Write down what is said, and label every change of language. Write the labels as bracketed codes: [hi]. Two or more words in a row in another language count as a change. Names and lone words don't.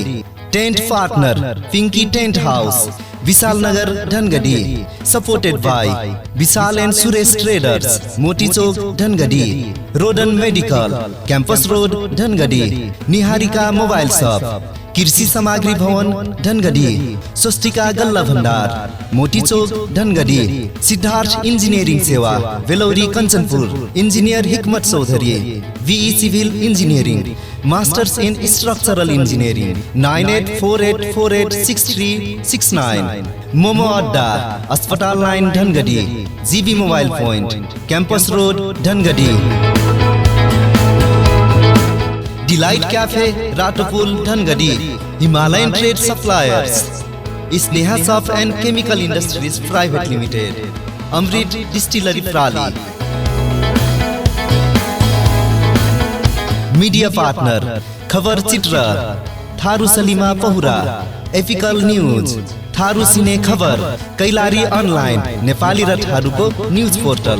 [en] Tent partner Pinky Tent House, Vishal Nagar, Dhangadi. Supported by Vishal and Suresh Traders, Moti Chowk, Dhangadi. Rodan Medical, Campus Road, Dhangadi. Niharika Mobile Shop, [ne] कृषि सामग्री भवन, धनगढ़ी. स्वस्तिका गल्ला भंडार, मोती चौक, धनगढ़ी. सिद्धार्थ इंजीनियरिंग सेवा, वेलौरी, कंचनपुर. इंजीनियर हिकमत चौधरी, VE सिविल इंजीनियरिंग. [en] Masters in Structural Engineering. 9848486369. [ne] मोमो अड्डा, अस्पताल लाइन, धनगढ़ी. GB मोबाइल पॉइंट, कैंपस रोड, धनगढ़ी. डिलाइट कैफे, राटोपुल, धनगढ़ी. हिमालयन ट्रेड सप्लायर्स, स्नेहा शॉप एंड केमिकल इंडस्ट्रीज प्राइवेट लिमिटेड. अमृत डिस्टिलरी प्राली. [en] media partner [ne] खबर चित्र, थारू सलीमा पहुरा. एपिकल न्यूज, थारू सिने खबर, कैलाली अनलाइन नेपाली र थारूको [en] news portal.